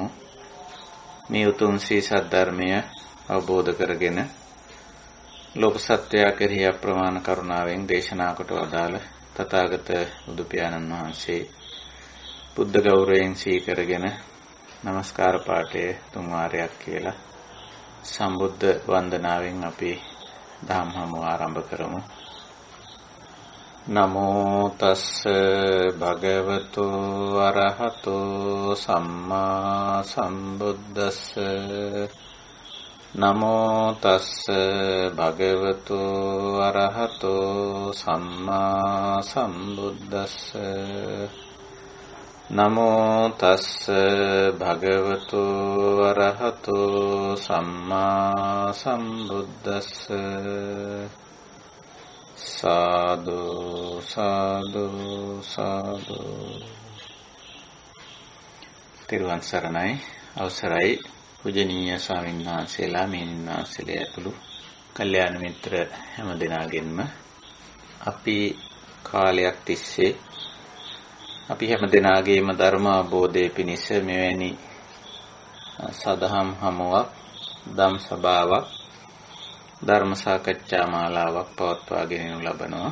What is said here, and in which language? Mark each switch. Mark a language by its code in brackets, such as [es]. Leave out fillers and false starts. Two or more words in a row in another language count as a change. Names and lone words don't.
[si] මේ උතුම් ශ්‍රී සද්ධර්මය අවබෝධ කරගෙන ලෝක සත්‍යය කෙරෙහි අප්‍රමාණ කරුණාවෙන් දේශනා කොට වදාළ තථාගත බුදු පියාණන් වහන්සේ බුද්ධ ගෞරවයෙන් සීකරගෙන নমස්කාර පාඨය තුන් වාරයක් කියලා සම්බුද්ධ වන්දනාවෙන් අපි දහම් හමුව ආරම්භ කරමු. [pi] නමෝ තස්ස භගවතු අරහතෝ සම්මා සම්බුද්දස්ස නමෝ තස්ස භගවතු අරහතෝ සම්මා සම්බුද්දස්ස නමෝ තස්ස භගවතු අරහතෝ සම්මා සම්බුද්දස්ස සාදු සාදු සාදු. [si] තෙරුවන් සරණයි. අවසරයි පූජනීය ස්වාමීන් වහන්සේලා, මෙහෙණින් වහන්සේලා ඇතුළු කල්යාණ මිත්‍ර හැම දෙනාගෙන්ම අපි කාලයක් තිස්සේ අපි හැම දෙනාගේම ධර්ම අවබෝධය පිණිස මෙවැනි සදහම් හමුවක්, ධම් සභාවක්, ධර්ම සාකච්ඡා මාලාවක් පවත්වාගෙන යනු ලබනවා.